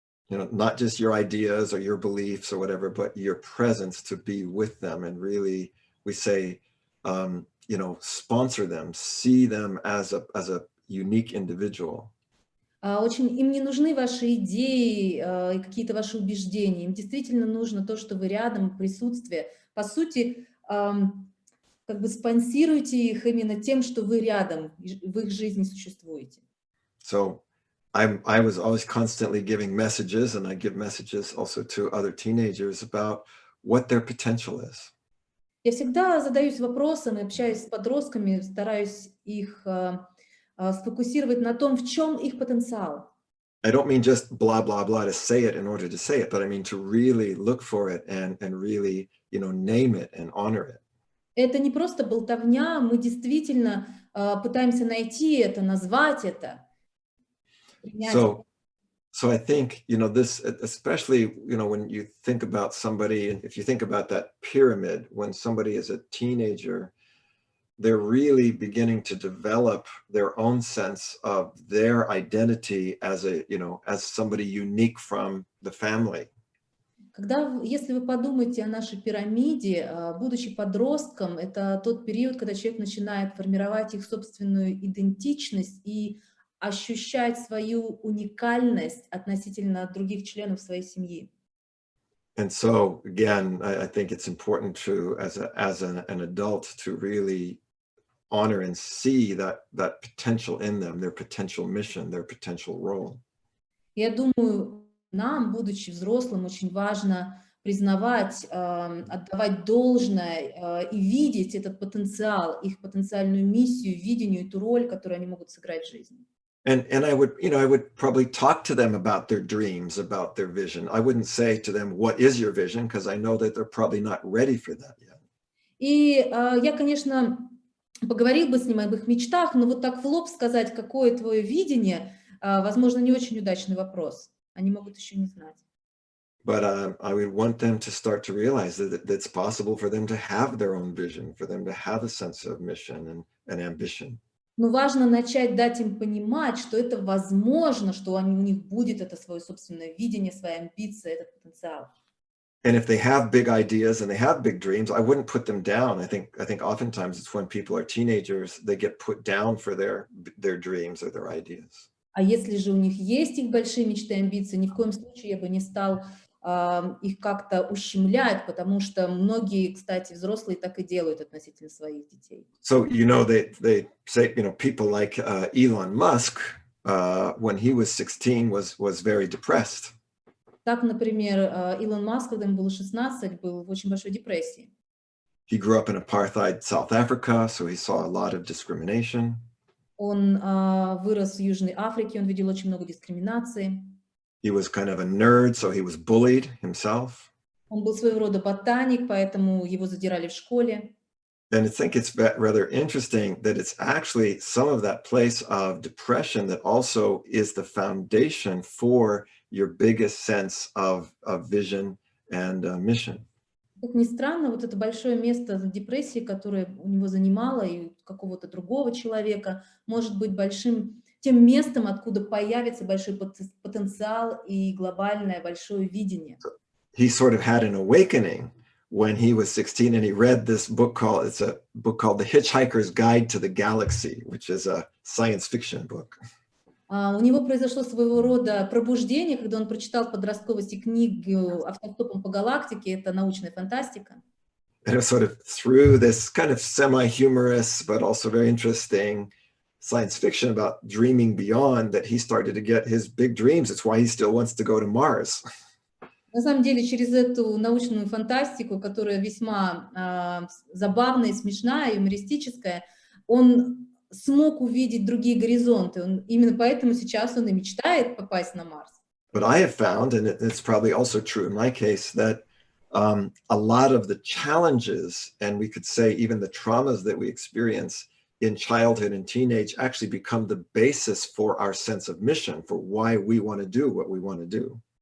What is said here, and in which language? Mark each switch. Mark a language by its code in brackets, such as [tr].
[en] Not just your ideas or your beliefs or whatever, but your presence to be with them. And really, we say, sponsor them, see them as a unique individual. [ru] Очень им не нужны ваши идеи и какие-то ваши убеждения. Им действительно нужно то, что вы рядом, присутствие. По сути, как бы спонсируйте их именно тем, что вы рядом, в их жизни существуете. [en] So I was always constantly giving messages, and I give messages also to other teenagers about what their potential is. [ru] Я всегда задаюсь вопросом и общаюсь с подростками, стараюсь их сфокусировать на том, в чем их потенциал. [en] I don't mean just blah, blah, blah to say it in order to say it, but I mean to really look for it and really, name it and honor it. [ru] Это не просто болтовня, мы действительно пытаемся найти это, назвать это. [en] So I think, this, especially, when you think about somebody, and if you think about that pyramid, when somebody is a teenager, they're really beginning to develop their own sense of their identity as as somebody unique from the family. [ru] Если вы подумаете о нашей пирамиде, будучи подростком, это тот период, когда человек начинает формировать их собственную идентичность и ощущать свою уникальность относительно других членов своей семьи. [en] And so, again, I think it's important to, as an adult, to really honor and see that potential in them, their potential mission, their potential role. [ru] Я думаю, нам, будучи взрослым, очень важно признавать, отдавать должное и видеть этот потенциал, их потенциальную миссию, видению, эту роль, которую они могут сыграть в жизни. [en] And I would probably talk to them about their dreams, about their vision. I wouldn't say to them, "What is your vision?" Because I know that they're probably not ready for that yet. [ru] И я, конечно, поговорил бы с ним об их мечтах, но вот так в лоб сказать, какое твое видение, возможно, не очень удачный вопрос. Они могут еще не знать. [en] But I would want them to start to realize that it's possible for them to have their own vision, for them to have a sense of mission and ambition. [ru] Но важно начать дать им понимать, что это возможно, что у них будет это свое собственное видение, свои амбиции, этот потенциал. [en] And if they have big ideas and they have big dreams, I wouldn't put them down. I think oftentimes it's when people are teenagers, they get put down for their dreams or their ideas. [ru] А если же у них есть их большие мечты и амбиции, ни в коем случае я бы не стал их как-то ущемлять, потому что многие, кстати, взрослые так и делают относительно своих детей. [en] So, they say, people like Elon Musk, when he was 16, was very depressed. [ru] Так, например, Илон Маск, когда ему было 16, был в очень большой депрессии. [en] He grew up in apartheid South Africa, so he saw a lot of discrimination. [ru] Он вырос в Южной Африке, он видел очень много дискриминации. [en] He was kind of a nerd, so he was bullied himself. [ru] Он был своего рода ботаник, поэтому его задирали в школе. [en] And I think it's rather interesting that it's actually some of that place of depression that also is the foundation for your biggest sense of vision and mission. [ru] Как ни странно, вот это большое место депрессии, которое у него занимало и какого-то другого человека, может быть тем местом, откуда появится большой потенциал и глобальное большое видение. [en] He sort of had an awakening when he was 16, and he read this book called The Hitchhiker's Guide to the Galaxy, which is a science fiction book. [ru] У него произошло своего рода пробуждение, когда он прочитал в подростковости книгу «Автостопом по галактике», это научная фантастика. [en] And it was sort of through this kind of semi-humorous, but also very interesting science fiction about dreaming beyond that he started to get his big dreams. It's why he still wants to go to Mars. [ru] На самом деле, через эту научную фантастику, которая весьма забавная, смешная, юмористическая, он смог увидеть другие горизонты. Именно поэтому сейчас он и мечтает попасть на Марс. [en] But I have found, and it's probably also true in my case, that a lot of the challenges, and we could say even the traumas that we experience in childhood and teenage actually become the basis for our sense of mission, for why we want to do what we want to do.